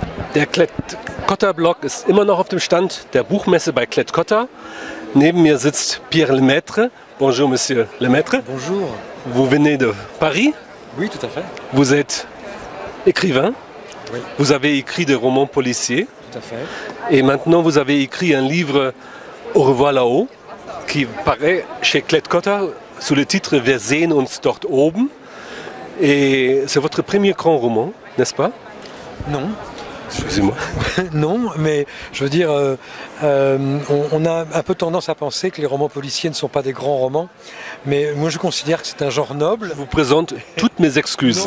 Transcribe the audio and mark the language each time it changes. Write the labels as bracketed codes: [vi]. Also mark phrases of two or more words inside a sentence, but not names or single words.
[de] Der Klett-Cotta-Blog ist immer noch auf dem Stand der Buchmesse bei Klett-Cotta. Neben mir sitzt Pierre Lemaitre. [fr] Bonjour, Monsieur Lemaitre. Bonjour. Vous venez de Paris. Oui, tout à fait. Vous êtes écrivain. Oui. Vous avez écrit des romans policiers. Tout à fait. Et maintenant, vous avez écrit un livre, Au revoir là-haut, qui paraît chez Klett-Cotta sous le titre Wir sehen uns dort oben. Et c'est votre premier grand roman, n'est-ce pas? Non. Excusez-moi. Non, mais je veux dire, on a un peu tendance à penser que les romans policiers ne sont pas des grands romans, mais moi je considère que c'est un genre noble. Je vous présente toutes mes excuses.